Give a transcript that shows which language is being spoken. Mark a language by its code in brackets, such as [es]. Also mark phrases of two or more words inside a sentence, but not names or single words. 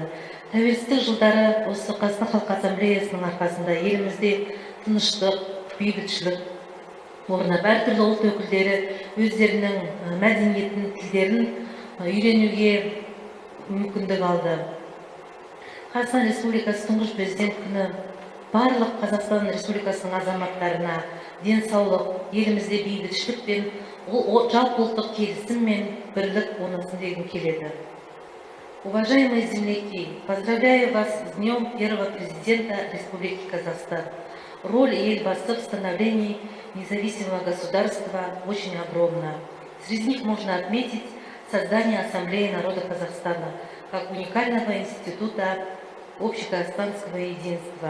[kk] Тәуелсіздік жылдары осы Қазақстан Халқы Ассамблеясының арқасында елімізде тыныштық, бейбітшілік орнап, әртүрлі ұлт өкілдері өздерінің мәдениетін, тілдерін үйренуге мүмкіндік алды. Қазақстан Республикасы тұңғыш президент күні барлық Қазақстан Республикасының азаматтарына денсаулық, елімізде бейбітшілік пен жалпы ұлттық келісім мен бірлік орнасын дегім келеді. [ru] Уважаемые земляки, поздравляю вас с днем первого президента Республики Казахстан. Роль Елбасы в становлении независимого государства очень огромна. Среди них можно отметить создание Ассамблеи народа Казахстана как уникального института общеказахстанского единства.